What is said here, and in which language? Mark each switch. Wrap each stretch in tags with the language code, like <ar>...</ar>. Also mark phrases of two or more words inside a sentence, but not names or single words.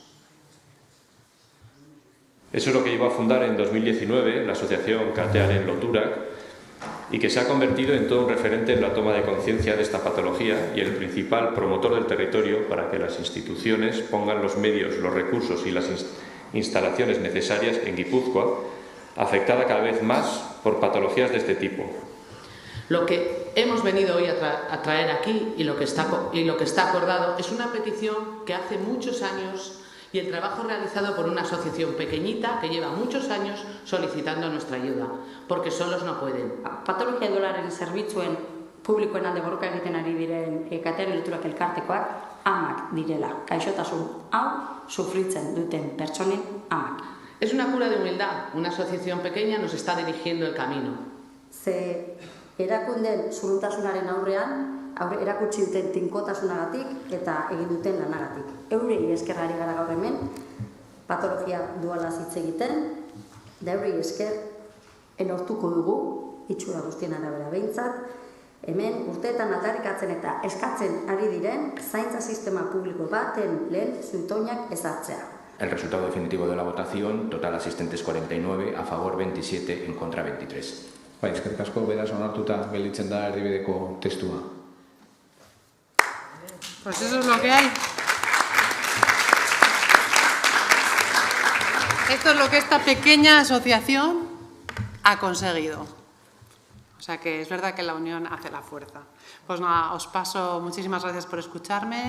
<es>Eso es lo que iba a fundar en 2019 la asociación Katearen Loturak y que se ha convertido en todo un referente en la toma de conciencia de esta patología y el principal promotor del territorio para que las instituciones pongan los medios, los recursos y las instalaciones necesarias en Guipúzcoa, afectada cada vez más por patologías de este tipo. Lo que hemos venido hoy a traer aquí y lo que está acordado es una petición que hace muchos años y el trabajo realizado por una asociación pequeñita que lleva muchos años solicitando nuestra ayuda, porque solos no pueden.</es> <eu>Patologia dualaren zerbitzuen publikoen alde borroka egiten ari diren Katearen Loturak elkartekoak amak direla. Gaixotasun hau sufritzen duten pertsonen amak.</eu> <es>Es una cura de humildad. Una asociación pequeña nos está dirigiendo el camino.</es> <eu>Ze erakunden zurruntasunaren aurrean erakutsi duten tinkotasunagatik eta egin duten lanagatik. Eurei eskerrari gara gaur hemen, patologia dualaz hitz egiten, da eurei esker lortuko dugu, itxura guztien arabera behintzat, hemen urteetan aldarrikatzen eta eskatzen ari diren zaintza sistema publiko baten lehen zutoinak ezartzea.</eu> <es>El resultado definitivo de la votación, total asistentes 49, a favor 27, en contra 23.</es> <eu>Bai, eskerrik asko, beraz onartuta gelditzen da erdibideko testua.</eu> <es>Pues eso es lo que hay. Esto es lo que esta pequeña asociación ha conseguido. O sea que es verdad que la unión hace la fuerza. Pues nada, os paso, muchísimas gracias por escucharme.</es>